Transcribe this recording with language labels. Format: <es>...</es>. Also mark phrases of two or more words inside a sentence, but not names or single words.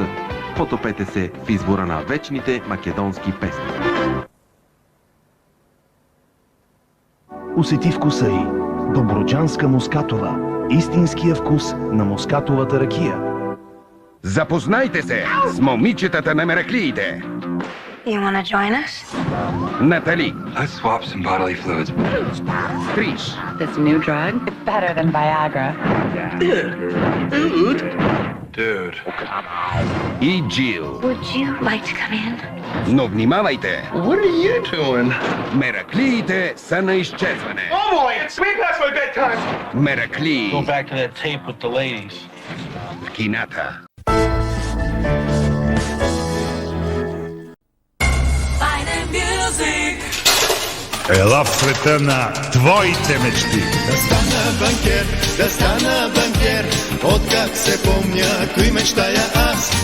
<bg>Потопете се в избора на вечните македонски песни. Усети вкуса й. Добруджанска мускатова. Истинския вкус на мускатовата ракия. Запознайте се с момичетата на мераклиите.</bg> <en>You want to join us?</en> <bg>Натали,</bg> <en>Let's swap some bodily fluids.</en> <bg>Триш,</bg> <en>This new drug? It's better than Viagra. Dude.</en> <bg>и Джил.</bg> <en>Would you like to come in?</en> <bg>Но внимавайте!</bg> <en>What are you doing?</en> <bg>Мераклиите са на изчезване.</bg> <en>Oh boy, it's way past my bedtime.</en> <bg>Мераклии</bg> <en>Go back to that tape with the ladies.</en> <bg>в кината. Ела в света на твоите мечти. Да стана банкер, откак се помня, кои мечтая аз.</bg>